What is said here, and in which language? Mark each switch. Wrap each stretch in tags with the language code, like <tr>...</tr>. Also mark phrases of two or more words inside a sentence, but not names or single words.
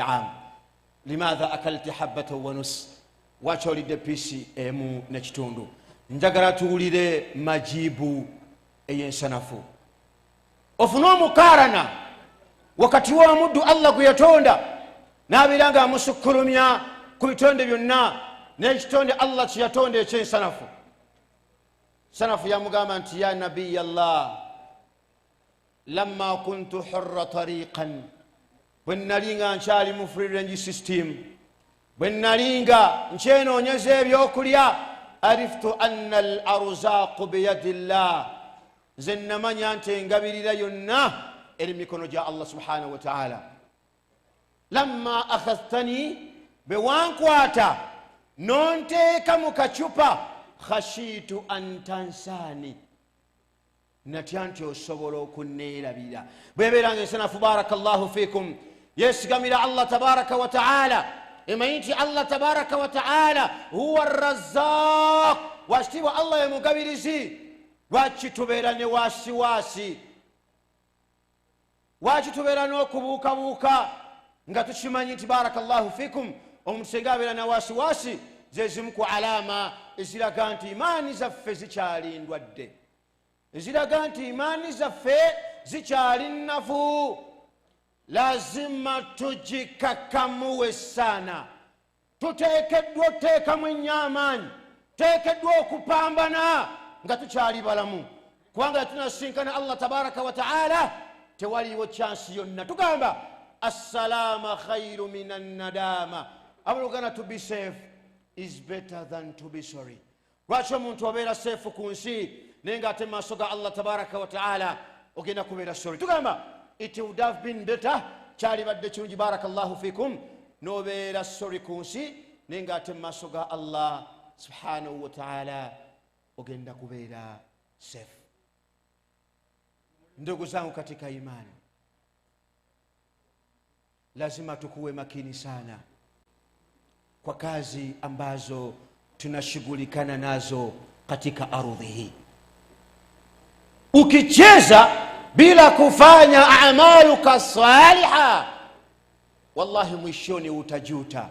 <ar>أم لماذا أكلت حبة ونص</ar> <lg>lwaki olidde piisi emu n'ekitundu njagala tuwulire majibu ey'ensanafu ofune omukaarana wakati w'omuddu allah gwe yatonda n'abeera nga amusukkulumya ku bitonde byonna n'ekitonde allah kye yatonda eky'ensanafu sanafu yamugamba nti</lg> <ar>يا نبي الله لما كنت حرة</ar> <lg>tariqan bwe nali nga nkyali mu</lg> <en>free range system</en> <lg>bwe nali nga nkyenoonyeza ebyokulya</lg> <ar>عرفت أن الأرزاق بيد الله</ar> <lg>nze namanya nti engabirira yonna eri mikono gya</lg> <ar>الله سبحانه وتعالى لما أخذتني</ar> <lg>bwe wankwata nonteeka mu kacupa</lg> <ar>خشيت أن تنساني</ar> <lg>natya nti osobola okunneerabira bwebeeranga ensanafu</lg> <ar>بارك الله فيكم</ar> <lg>yesigamira</lg> <ar>الله تبارك وتعالى</ar> <lg>imayinti</lg> <ar>الله تبارك وتعالى هو الرزاق</ar> <lg>washitibwa Allah ye mugabirizi. Lwaki tubeera ne wasiwasi? Lwaki tubeera n'okubuukabuuka nga tukimanyi nti</lg> <ar>بارك الله فيكم</ar> <lg>omuntu senga abeera na wasiwasi zezimu ku alama eziraga nti imaani zaffe zikyali ndwadde, eziraga nti imaani zaffe zikyali nnafu.</lg> <sw>Lazima tugikakamuwe sana.</sw> <lg>Tuteekeddwa okuteekamu ennyo amaanyi, tuteekeddwa okupambana nga tukyali balamu, kubanga tunasinkana</lg> <ar>الله تبارك وتعالى</ar> <lg>tewaliwo chansi yonna.</lg> <ar>Tugamba السلامة خير من الندامة.</ar> <en>Abulugana to be safe is better than to be sorry.</en> <lg>Lwaki omuntu obeera safe ku nsi naye ng'ate mu maaso ga</lg> <ar>الله تبارك وتعالى</ar> <lg>ogenda kubeera sorry?</lg> <en>Tugamba it would have been better,</en> <lg>kyali badde kirungi</lg> <ar>بارك الله فيكم,</ar> <lg>n'obeera sorry ku nsi naye ng'ate mu maaso ga</lg> <ar>الله سبحانه وتعالى</ar> <lg>ogenda kubeera safe.</lg> <sw>Ndugu zangu katika imani, lazima tukuwe makini sana kwa kazi ambazo tunashughulikana nazo katika ardhi hii. Ukicheza bila kufanya</sw> <ar>أعمالك الصالحة,</ar> <sw>wallahi mwishoni utajuta.</sw>